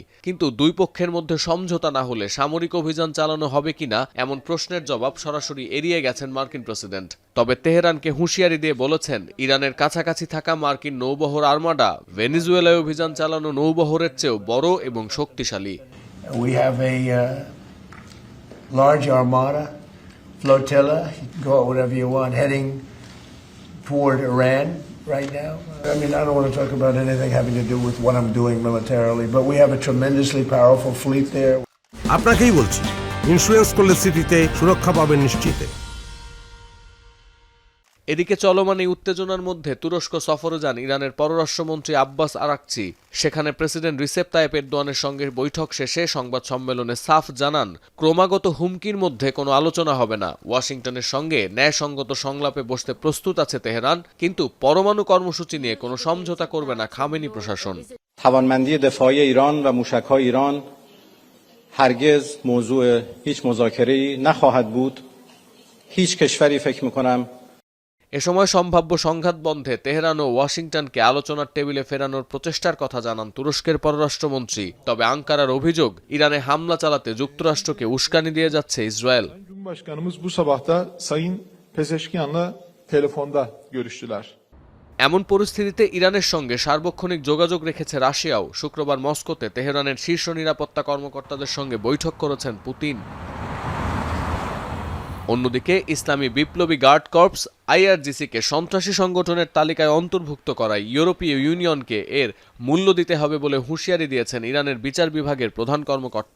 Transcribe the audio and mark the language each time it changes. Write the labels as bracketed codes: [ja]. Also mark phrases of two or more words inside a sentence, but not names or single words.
[bn] কিন্তু দুই পক্ষের মধ্যে সমঝোতা না হলে সামরিক অভিযান চালানো হবে কিনা এমন প্রশ্নের জবাব সরাসরি এড়িয়ে গেছেন মার্কিন প্রেসিডেন্ট। তবে তেহরানকে হুঁশিয়ারি দিয়ে বলেছেন, ইরানের কাছাকাছি থাকা মার্কিন নৌবহর আর্মাডা ভেনেজুয়েলায় অভিযান চালানো নৌবহরের চেয়েও বড় এবং শক্তিশালী। [en] We have a large armada, flotilla, you can call it whatever you want, heading toward Iran right now. I mean, I don't want to talk about anything having to do with what I'm doing militarily, but we have a tremendously powerful fleet there. [bn] আপনাকেই বলছি, ইন্স্যুরেন্স করলে সিটিতে সুরক্ষা পাবেন নিশ্চিত। এদিকে চলমান এই উত্তেজনার মধ্যে তুরস্ক সফরে যান ইরানের পররাষ্ট্রমন্ত্রী আব্বাস আরাকচি। সেখানে প্রেসিডেন্ট রিসেপ তাইয়েপ এরদোয়ানের সঙ্গে বৈঠক শেষে সংবাদ সম্মেলনে সাফ জানান, ক্রমাগত হুমকির মধ্যে কোনো আলোচনা হবে না। ওয়াশিংটনের সঙ্গে ন্যায়সঙ্গত সংলাপে বসতে প্রস্তুত আছে তেহরান, কিন্তু পরমাণু কর্মসূচি নিয়ে কোনো সমঝোতা করবে না খামেনি প্রশাসন। [fa] توانمندی دفاعی ایران و موشک‌های ایران هرگز موضوع هیچ مذاکره‌ای نخواهد بود. هیچ کشوری فکر می‌کنم [bn] এ সময় সম্ভাব্য সংঘাত বন্ধে তেহরান ও ওয়াশিংটনকে আলোচনার টেবিলে ফেরানোর প্রচেষ্টার কথা জানান তুরস্কের পররাষ্ট্রমন্ত্রী। তবে আঙ্কারার অভিযোগ, ইরানে হামলা চালাতে যুক্তরাষ্ট্রকে উস্কানি দিয়ে যাচ্ছে ইসরায়েল। [tr] Cumhurbaşkanımız bu sabah da Sayın Pezeşkiyan'la telefonda görüştüler. [bn] এমন পরিস্থিতিতে ইরানের সঙ্গে সার্বক্ষণিক যোগাযোগ রেখেছে রাশিয়াও। শুক্রবার মস্কোতে তেহরানের শীর্ষ নিরাপত্তা কর্মকর্তাদের সঙ্গে বৈঠক করেছেন পুতিন। অন্যদিকে ইসলামী বিপ্লবী গার্ড কর্পস আইআরজিসিকে সন্ত্রাসী সংগঠনের তালিকায় অন্তর্ভুক্ত করায় ইউরোপীয় ইউনিয়নকে এর মূল্য দিতে হবে বলে হুঁশিয়ারি দিয়েছেন ইরানের বিচার বিভাগের প্রধান কর্মকর্তা।